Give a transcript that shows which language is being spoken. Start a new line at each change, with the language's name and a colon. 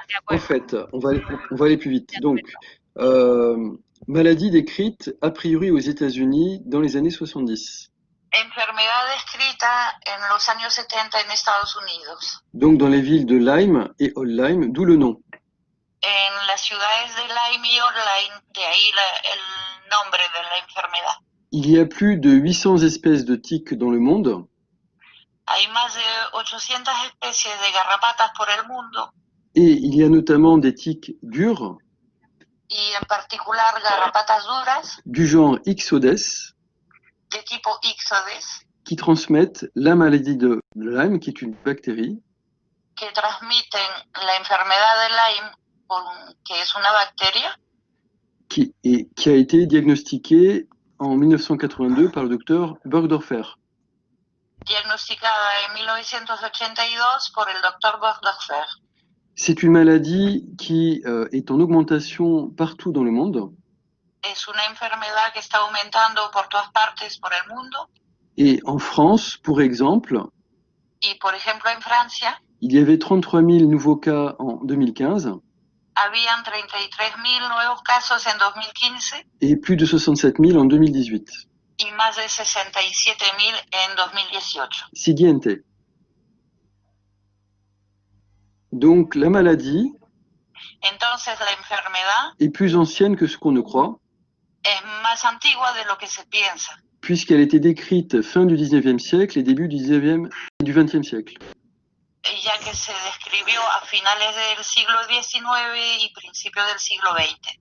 French: en fait, on va aller plus vite. Donc, maladie décrite a priori aux États-Unis dans les années 70.
Spanish: Enfermedad descrita en los años 70 en Estados Unidos.
French: Donc, dans les villes de Lyme et Oldlyme, d'où le nom.
Spanish: En las ciudades de Lyme y Oldlyme, de ahí el nombre de la enfermedad.
French: Il y a plus de 800 espèces de tiques dans le monde.
Spanish: Hay más de 800 especies de garrapatas por el mundo.
French: Et il y a notamment des tiques dures.
Spanish: Y en particular garrapatas duras.
French: Du genre Ixodes.
Spanish: De tipo Ixodes.
French: Qui transmettent la maladie de Lyme, qui est une bactérie.
Spanish: Que transmiten la enfermedad de Lyme, que es una bacteria.
French: Qui a été diagnostiquée en 1982 par le docteur Burgdorfer.
Spanish: Diagnosticada en 1982 por el doctor Burgdorfer.
French: C'est une maladie qui est en augmentation partout dans le monde.
Spanish: Es una enfermedad que está aumentando por todas partes por el mundo.
French: Et en France, pour exemple,
Spanish: y por ejemplo en Francia,
French: il y avait 33 000 nouveaux cas en 2015.
Spanish: Habían 33.000 nuevos casos en 2015.
French: Et plus de 67 000 en 2018.
Spanish: Y más de 67.000 en 2018. Siguiente.
French: Donc la maladie
Spanish: Entonces la enfermedad
French: est plus ancienne que ce qu'on ne croit.
Spanish: Es más antigua de lo que se piensa.
French: Puisqu'elle a été décrite fin du 19e siècle et début du 20e siècle.
Spanish: Ya que se describió a finales del siglo XIX y principios del siglo XX.